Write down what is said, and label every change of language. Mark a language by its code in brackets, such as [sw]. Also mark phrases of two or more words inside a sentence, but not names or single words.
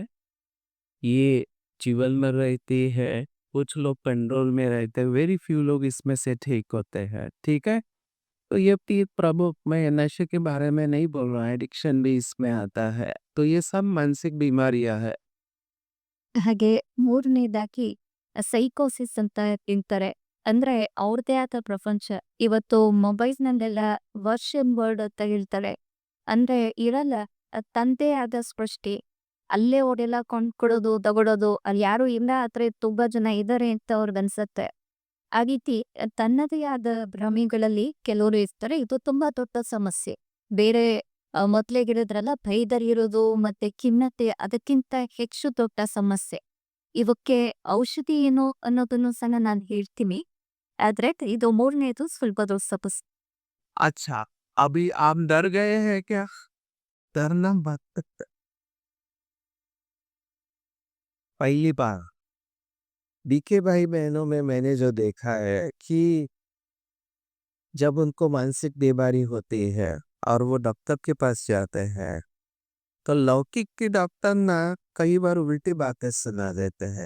[hi] ये जीवन में रहती है, कुछ लोग कंट्रोल में रहते हैं, [en] very few [hi] लोग इसमें से ठीक होते हैं। ठीक है, तो ये तीन प्रमुख, मैं नशे के बारे में नहीं बोल रहा, एडिक्शन भी इसमें आता है। तो ये सब मानसिक बीमारियां है। [kn] ಹಾಗೆ ಮೂರನೇದಾಗಿ ಸೈಕೋಸಿಸ್ ಅಂತ ತಿಂತಾರೆ. ಅಂದ್ರೆ ಅವ್ರದೇ ಆದ ಪ್ರಪಂಚ. ಇವತ್ತು ಮೊಬೈಲ್ಸ್‌ನಲ್ಲೆಲ್ಲ [en] version word [kn] ಅಂತ ಹೇಳ್ತಾರೆ. ಅಂದ್ರೆ ಇರಲ್ಲ. ತನ್ನದೇ ಆದ ಸೃಷ್ಟಿ. ಅಲ್ಲೇ ಅವ್ರೆಲ್ಲ ಕೊಂಡ್ಕೊಡೋದು, ತಗೊಳೋದು, ಅಲ್ಲಿ ಯಾರು ಇಲ್ಲ ಆದ್ರೆ ತುಂಬಾ ಜನ ಇದ್ದಾರೆ ಅಂತ ಅವ್ರಿಗನ್ಸತ್ತೆ. ಆ ರೀತಿ ತನ್ನದೇ ಆದ ಭ್ರಮೆಗಳಲ್ಲಿ ಕೆಲವರು ಇರ್ತಾರೆ. ಇದು ತುಂಬಾ ದೊಡ್ಡ ಸಮಸ್ಯೆ. ಬೇರೆ ಮೊದ್ಲೇ ಹೇಳಿದ್ರಲ್ಲ ಭಯದಲ್ಲಿರೋದು ಮತ್ತೆ ಖಿನ್ನತೆ ಅದಕ್ಕಿಂತ ಹೆಚ್ಚು ದೊಡ್ಡ ಸಮಸ್ಯೆ. ಇವಕ್ಕೆ ಔಷಧಿ ಏನು ಅನ್ನೋದನ್ನು ಸಹ ನಾನು ಹೇಳ್ತೀನಿ. ಆದ್ರೆ ಇದು ಮೂರನೇದು ಸ್ವಲ್ಪ ದೊಡ್ಡ ಸಮಸ್ಯೆ. [hi] अच्छा, अभी आप डर गए हैं क्या? डरना मत। पहली बार बीके भाई बहनों में मैंने जो देखा है कि जब उनको मानसिक बीमारी होती है और वो डॉक्टर के पास जाते हैं तो लौकिक के डॉक्टर ना कई बार उल्टी बातें सुना देते हैं।